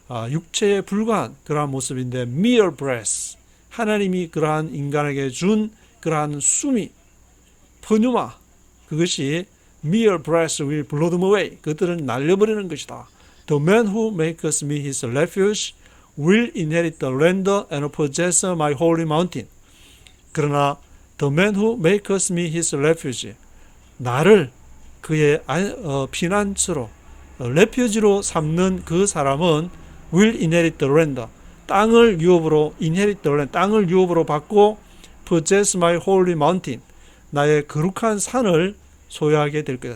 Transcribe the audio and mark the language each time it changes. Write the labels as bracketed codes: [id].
[ko] 육체에 불과한 그러한 모습인데 mere breath 하나님이 그러한 인간에게 준 그러한 숨이 퍼뉴마 그것이 [en] mere breath will blow them away [ko] 그들은 날려버리는 것이다. [en] The man who makes me his refuge will inherit the land and possess my holy mountain. [ko] 그러나 [en] the man who makes me his refuge [ko] 나를 그의 피난처로 [en] refuge [ko] 로 삼는 그 사람은 [en] will inherit the land [ko] 땅을 유업으로 [en] inherit the land [ko] 땅을 유업으로 받고 [en] possess my holy mountain [ko] 나의 거룩한 산을 소유하게 될 것이다.